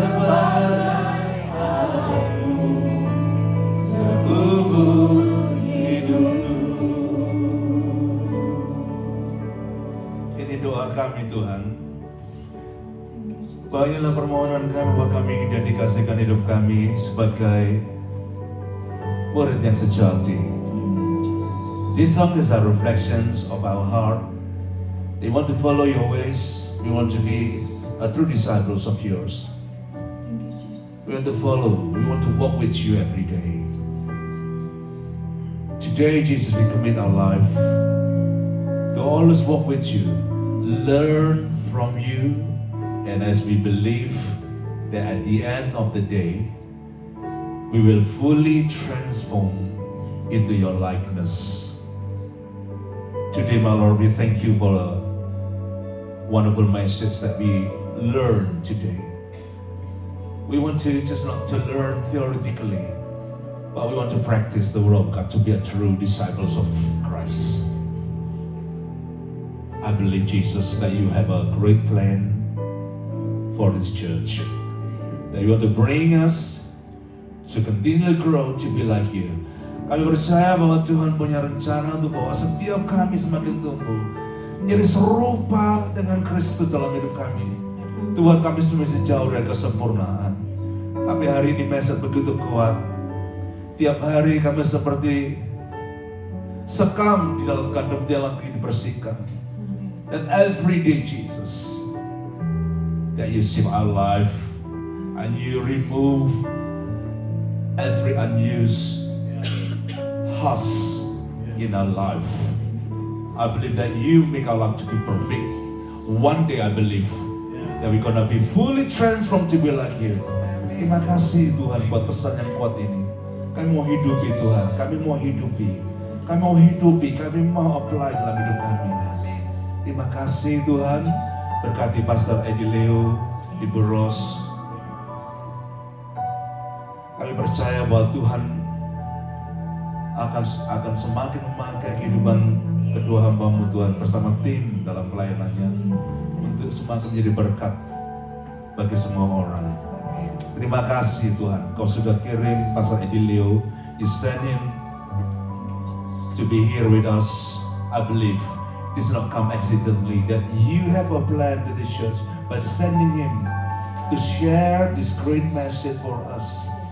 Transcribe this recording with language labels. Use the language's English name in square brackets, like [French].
[Indonesian] sebagai aku seumur hidupku. Ini doa kami Tuhan. Inilah permohonan kami bahwa kami ingin dedikasikan hidup kami sebagai murid yang sejati. [English] This song is our reflections of our heart. They want to follow your ways. We want to be a true disciples of yours. We want to follow. We want to walk with you every day. Today, Jesus, we commit our life to always walk with you, learn from you, and as we believe that at the end of the day, we will fully transform into your likeness. Today, my Lord, we thank you for a wonderful message that we learned today. We want to just not to learn theoretically, but we want to practice the word of God to be a true disciples of Christ. I believe, Jesus, that you have a great plan for this church, that you want to bring us to continually grow to be like you. [Indonesian] Kami percaya bahwa Tuhan punya rencana untuk bahwa setiap kami semakin tumbuh menjadi serupa dengan Kristus dalam hidup kami. Tuhan, kami masih jauh dari kesempurnaan, tapi hari ini message begitu kuat. Tiap hari kami seperti sekam di dalam kandung dalam dibersihkan. [English] That every day, Jesus, that you save our life and you remove every unused husk in our life. I believe that you make our life to be perfect. One day I believe that we're gonna be fully transformed to be like you. [Indonesian] Terima kasih Tuhan buat pesan yang kuat ini. Kami mau hidupi Tuhan, kami mau hidupi, kami mau apply dalam hidup kami. Terima kasih Tuhan, berkati Pastor Edileo, Ibu Ros. Kami percaya bahwa Tuhan akan semakin memakai kehidupan kedua hamba-Mu Tuhan bersama tim dalam pelayanannya untuk semakin menjadi berkat bagi semua orang. Terima kasih Tuhan, Kau sudah kirim [English] Pastor Edileo, you send him to be here with us. I believe this not come accidentally, that you have a plan to the church by sending him to share this great message for us.